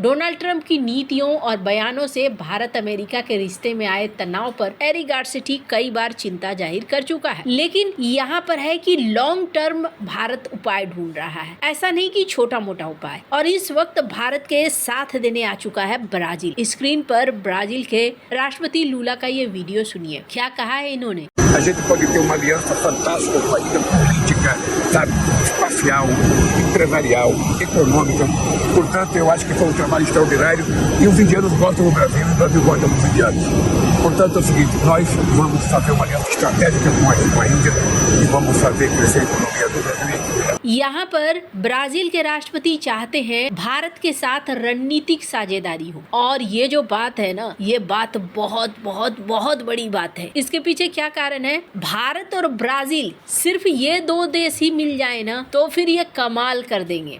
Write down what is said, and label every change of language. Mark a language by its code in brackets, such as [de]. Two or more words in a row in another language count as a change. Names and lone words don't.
[hi] डोनाल्ड ट्रंप की नीतियों और बयानों से भारत अमेरिका के रिश्ते में आए तनाव पर एरिक गारसेटी कई बार चिंता जाहिर कर चुका है, लेकिन यहाँ पर है कि [en] long term [hi] भारत उपाय ढूंढ रहा है, ऐसा नहीं कि छोटा मोटा उपाय। और इस वक्त भारत के साथ देने आ चुका है ब्राजील। स्क्रीन पर ब्राजील के राष्ट्रपति लूला का ये वीडियो सुनिए, क्या कहा है इन्होंने। [pt] A gente pode ter uma aliança fantástica com a ilha política, sabe, espacial, empresarial, econômica. Portanto, eu acho que foi um trabalho extraordinário e os indianos gostam do Brasil e o Brasil gosta dos indianos. Portanto, é o seguinte, nós vamos fazer uma aliança estratégica com a Índia e vamos fazer crescer a economia do Brasil. [hi] यहाँ पर ब्राजील के राष्ट्रपति चाहते हैं भारत के साथ रणनीतिक साझेदारी हो, और ये जो बात है ना, ये बात बहुत बहुत बहुत बड़ी बात है। इसके पीछे क्या कारण है? भारत और ब्राजील सिर्फ ये दो देश ही मिल जाए ना तो फिर ये कमाल कर देंगे।